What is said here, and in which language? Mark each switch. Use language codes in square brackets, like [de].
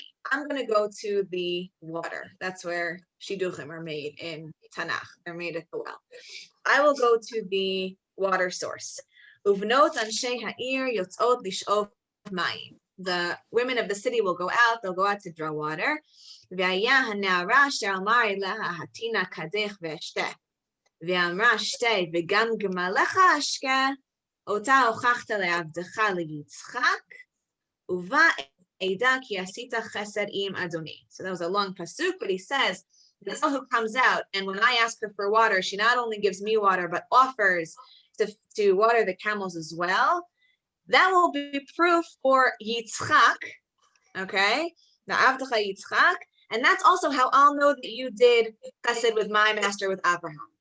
[en] I'm going to go to the water. That's where shidduchim are made in Tanakh. They're made at the well. I will go to the water source. [he] Uvnot anshe ha'ir yotzot lish'ov mayim. [en] The women of the city will go out. They'll go out to draw water. [he] V'ayah ha'na'ara asher amar eleha hatina kadech ve'eshteh. ואמרה שתי וגם גמליך אשקה, אותה הוכחת לעבדך ליצחק, ובה עדה כי עשית חסד עם אדוני. [en] So that was a long pasuk, but he says, the girl who comes out, and when I ask her for water, she not only gives me water, but offers to water the camels as well. That will be proof for Yitzchak, okay? Na'avdecha Yitzchak, and that's also how I'll know that you did chesed with my master, with Abraham.